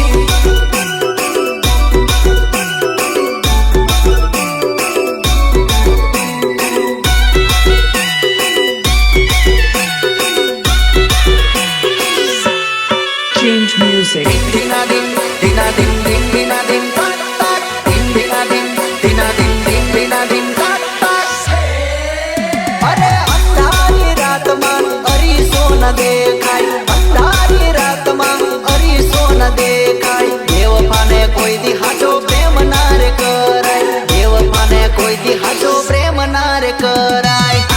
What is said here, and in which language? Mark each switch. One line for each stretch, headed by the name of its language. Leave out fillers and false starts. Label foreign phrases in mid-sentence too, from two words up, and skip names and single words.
English: Change music. Dina din, dina din, din, dina din, tak tak. Din dina din, dina din, din, dina din, tak tak.
Gujarati: અરે અંધારી રાતમાં અરીસો ન દેખાય અંધારી રાતમાં અરીસો ન દેખાય દેવપાને કોઈ દી હાચો પ્રેમ ના રે કરાય દેવપાને કોઈ દી હાચો પ્રેમ ના રે કરાય